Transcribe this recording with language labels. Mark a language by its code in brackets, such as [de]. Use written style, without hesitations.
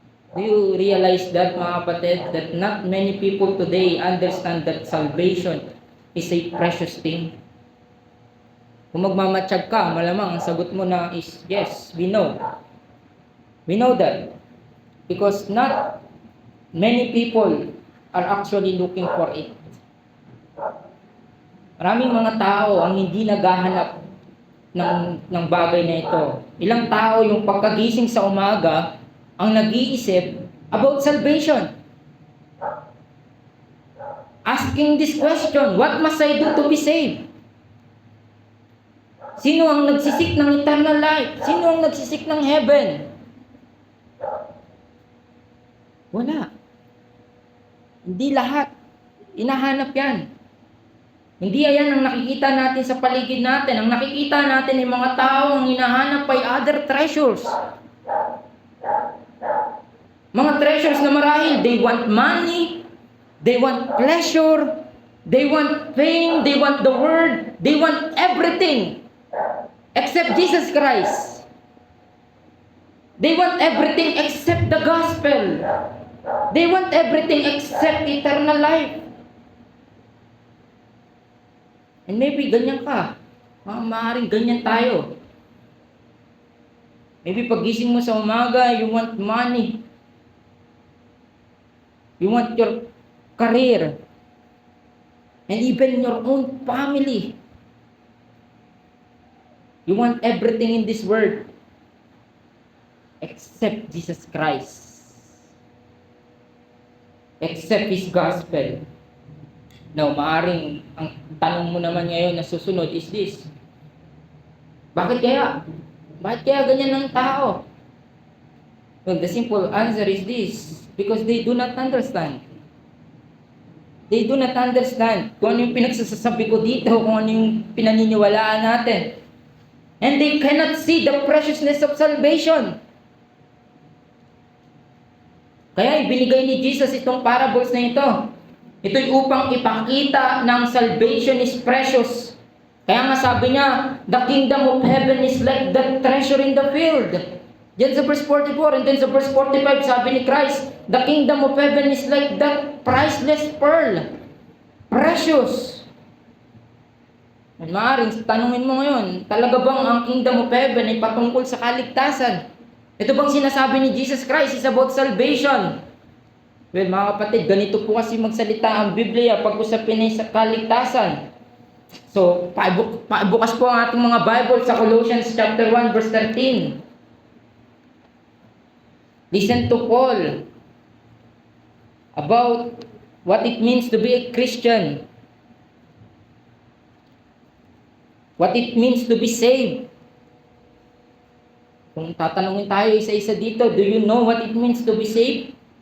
[en] Do you realize that, [tl] mga kapatid, [en] that not many people today understand that salvation is a precious thing? [tl] Kung magmamatsyag ka, malamang ang sagot mo na is, [en] yes, we know. We know that. Because not many people are actually looking for it. [tl] Maraming mga tao ang hindi naghahanap ng bagay na ito. Ilang tao yung pagkagising sa umaga ang nag-iisip [en] about salvation. Asking this question, what must I do to be saved? [tl] Sino ang nagsisik ng eternal life? Sino ang nagsisik ng heaven? Wala. Hindi lahat. Inahanap yan. Hindi yan ang nakikita natin sa paligid natin. Ang nakikita natin ay mga tao ang hinahanap ay [en] other treasures. [tl] Mga treasures na marahil, [en] they want money, they want pleasure, they want fame, they want the word, they want everything except Jesus Christ. They want everything except the gospel. They want everything except eternal life. And maybe [tl] ganyan ka. Maaaring ganyan tayo. [en] Maybe [tl] pagising mo sa umaga, [en] you want money. You want your career. And even your own family. You want everything in this world except Jesus Christ. Except His gospel. [tl] Now, maaring ang tanong mo naman ngayon na susunod [en] is this. [tl] Bakit kaya? Bakit kaya ganyan ng tao? [en] Well, the simple answer is this. Because they do not understand. They do not understand [tl] kung ano yung pinagsasabi ko dito, kung ano yung pinaniniwalaan natin. [en] And they cannot see the preciousness of salvation. [tl] Kaya ibinigay ni Jesus itong parables na ito. Ito'y upang ipakita ng [en] salvation is precious. [tl] Kaya nga sabi niya, [en] the kingdom of heaven is like the treasure in the field. [tl] Diyan sa [en] verse 44, and then sa verse 45, [tl] sabi ni Christ, [en] the kingdom of heaven is like that priceless pearl. Precious. [tl] Maaaring tanungin mo ngayon, talaga bang ang kingdom of heaven ay patungkol sa kaligtasan? Ito bang sinasabi ni Jesus Christ [en] is about salvation? [tl] Well, mga kapatid, ganito po kasi magsalita ang Biblia pag usapin ay sa kaligtasan. So, bukas po ang ating mga Bible sa Colossians chapter 1 verse 13. [en] Listen to Paul about what it means to be a Christian. What it means to be saved. [tl] Kung tatanungin tayo isa-isa dito, [en] do you know what it means to be saved?